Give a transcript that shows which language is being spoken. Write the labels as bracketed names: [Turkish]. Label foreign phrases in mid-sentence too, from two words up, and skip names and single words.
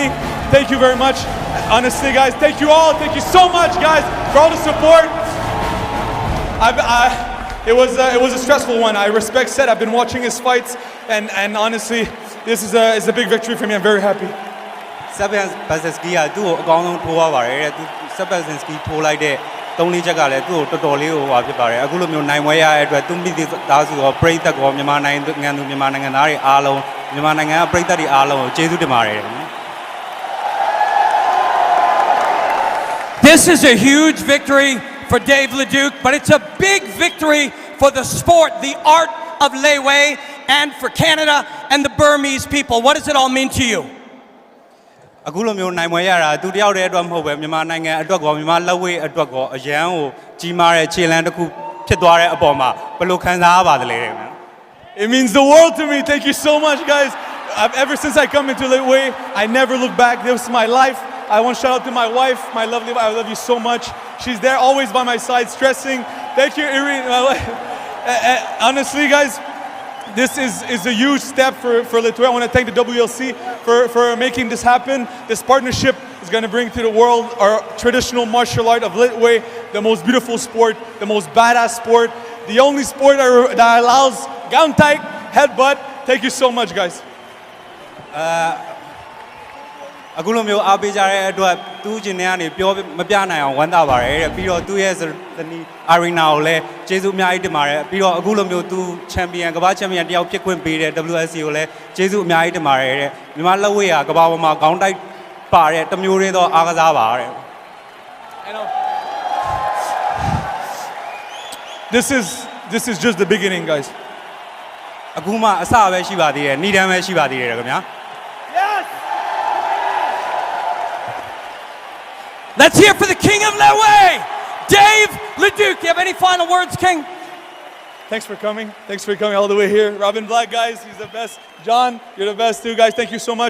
[English] Thank you very much. Honestly, guys, thank you all. Thank you so much, guys, for all the support. it was a stressful one. I respect Seth. I've been watching his fights, and honestly, this is a big victory for me. I'm very happy. [Burmese] Baczynski ကသူ့ကိုအကောင်းဆုံးထိုးရပါတယ်တဲ့သူ Baczynski ထိုးလိုက်တဲ့3-4ချက်ကလည်းသူ့ကိုတော်တော်လေးဟိုပါဖြစ်ပါတယ်အခုလိုမျိုးနိုင်ပွဲရတဲ့အတွက်သူမိသားစုရောပရိသတ်ရောမြန်မာနိုင်ငံသူမြန်မာနိုင်ငံသားတွေအားလုံးမြန်မာနိုင်ငံကပရိသတ်တွေအားလုံးကိုကျေးဇူးတင်ပါတယ် [English] This is a huge victory for Dave Leduc, but it's a big victory for the sport, the art of Lethwei, and for Canada and the Burmese people. What does it all mean to you? [Burmese] အခုလိုမျိုးနိုင်ပွဲရတာသူတယောက်တည်းအတွက်မဟုတ်ပဲမြန်မာနိုင်ငံအတွက်ကောမြန်မာလက်ဝဲအတွက်ကောအရန်ကိုကြီးမားတဲ့ခြေလှမ်းတစ်ခုဖြစ်သွားတဲ့အပေါ်မှာဘယ်လိုခံစားရပါသလဲ [English] It means the world to me. Thank you so much, guys. Ever since I come into Lethwei, I never look back. This is my life. I want to shout out to my wife, my lovely wife. I love you so much. She's there always by my side, stressing. Thank you, Irene, my wife. Honestly, guys, this is a huge step for Lethwei. I want to thank the WLC for making this happen. This partnership is going to bring to the world our traditional martial art of Lethwei, the most beautiful sport, the most badass sport, the only sport that allows Gauntaik, headbutt. Thank you so much, guys. [Burmese] အခုလိုမျိုးအားပေးကြတဲ့အတွက်သူ့ကျင်နေကနေပြောမပြနိုင်အောင်ဝမ်းသာပါတယ်တဲ့ပြီးတော့သူ့ရဲ့ဇနီး Arena ကိုလည်းကျေးဇူးအများကြီးတင်ပါတယ်ပြီးတော့အခုလိုမျိုးသူချန်ပီယံကမ္ဘာချန်ပီယံတယောက်ဖြစ်ခွင့်ပေးတဲ့ WLC ကိုလည်းကျေးဇူးအများကြီးတင်ပါတယ်တဲ့မြန်မာလက်ဝဲကကမ္ဘာပေါ်မှာခေါင်းတိုက်ပါတဲ့တမျိုးရင်းသောအားကစားပါတဲ့ [English] This is just the beginning, guys. [Burmese] အခုမှအစပဲရှိပါသေးတယ်ဏ္ဍန်ပဲရှိပါသေးတယ်ခင်ဗျာ [English] Let's hear for the King of Lethwei, Dave Leduc. Do you have any final words, King? Thanks for coming. Thanks for coming all the way here. Robin Black, guys, he's the best. John, you're the best too, guys. Thank you so much.